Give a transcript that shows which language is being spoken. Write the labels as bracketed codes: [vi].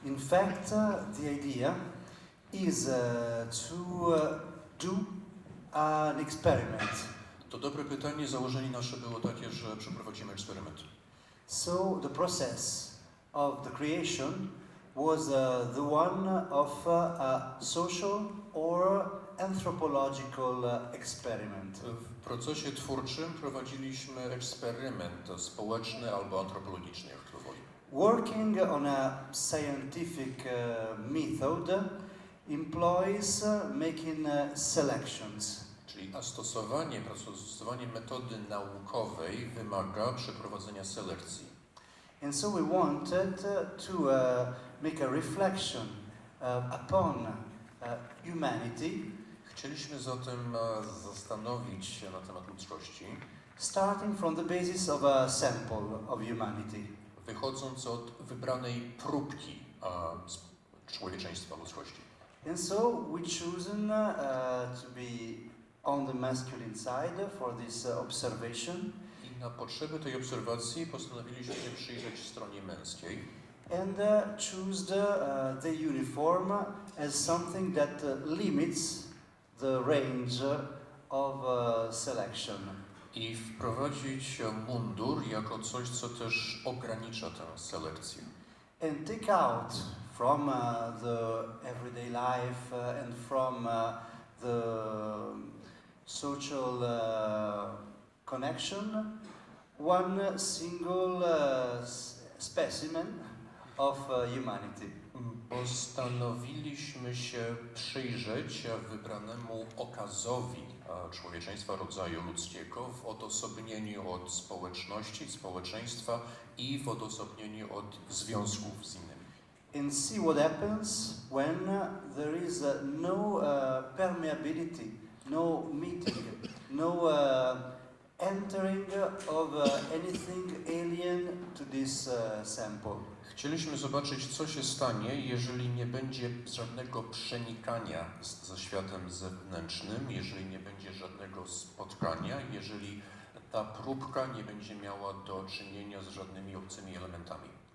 [en] fact, the idea is to do an experiment. [pl] To dobre pytanie. Założenie nasze było takie, że przeprowadzimy eksperyment. [en] So the process of the creation was the one of a social or anthropological experiment. [pl] W procesie twórczym prowadziliśmy eksperyment społeczny albo antropologiczny, jak to woli. [en] Working on a scientific method employs making selections. [pl] Czyli stosowanie metody naukowej wymaga przeprowadzenia selekcji. [en] And so we wanted to make a reflection upon humanity. [pl] Chcieliśmy zatem zastanowić się na temat ludzkości, [en] Starting from the basis of a sample of humanity. [pl] Wychodząc od wybranej próbki człowieczeństwa, ludzkości. [en] And so we chosen to be on the masculine side for this observation. [pl] I na potrzeby tej obserwacji postanowiliśmy się przyjrzeć stronie męskiej. [en] And choose the uniform as something that limits the range of selection. [pl] I wprowadzić mundur jako coś, co też ogranicza tę selekcję. [en] And take out from the everyday life and from the social connection one single specimen of humanity. [pl] Postanowiliśmy się przyjrzeć wybranemu okazowi człowieczeństwa, rodzaju ludzkiego w odosobnieniu od społeczności, społeczeństwa i w odosobnieniu od związków z innymi. [en] And see what happens when there is no permeability, no meeting, no entering of anything alien to this sample. [pl] Chcieliśmy zobaczyć, co się stanie, jeżeli nie będzie żadnego przenikania ze światem zewnętrznym, jeżeli nie będzie żadnego spotkania, jeżeli ta próbka nie będzie miała do czynienia z żadnymi obcymi elementami.